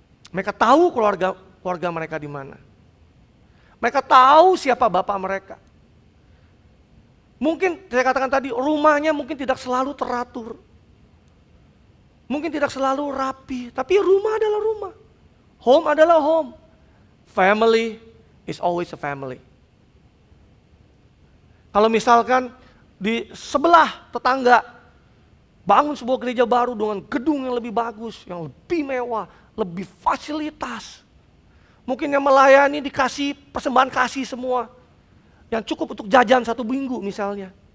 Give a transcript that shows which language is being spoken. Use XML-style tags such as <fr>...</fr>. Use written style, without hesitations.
<id>Mereka tahu keluarga mereka di mana. Mereka tahu siapa bapak mereka. Mungkin saya katakan tadi, rumahnya mungkin tidak selalu teratur. Mungkin tidak selalu rapi, tapi rumah adalah rumah. Home adalah home.</id> <en>Family is always a family.</en> <id>Kalau misalkan di sebelah tetangga bangun sebuah gereja baru dengan gedung yang lebih bagus, yang lebih mewah, lebih fasilitas. Mungkin yang melayani dikasih persembahan kasih semua, yang cukup untuk jajan 1 minggu misalnya.</id>